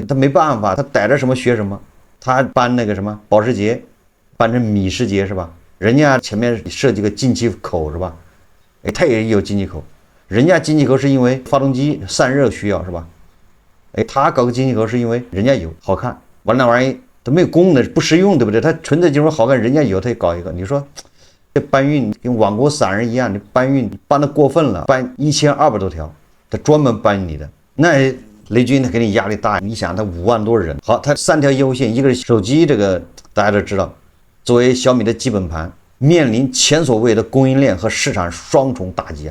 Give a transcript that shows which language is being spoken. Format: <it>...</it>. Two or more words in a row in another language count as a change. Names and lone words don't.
<zh>他沒辦法，他逮着什麼學什麼，他搬那個什麼保時捷搬成米世捷是吧？人家前面設計個进氣口是吧？哎，他也有进氣口。人家进气口是因為發動機散熱需要是吧？哎，他搞個进气口是因為人家有好看，完了那玩意都沒有功能，不實用，對不對？他純粹就是好看，人家有他也搞一個。你說這搬運跟网国散人一樣，你搬運搬得過分了，搬1200多條，他專門搬你的。那雷軍他給你壓力大，你想他5萬多人，好，他3條業務線，一個是手機，這個大家都知道，作為小米的基本盤，面臨前所未有的供應鏈和市場雙重打擊啊。</zh>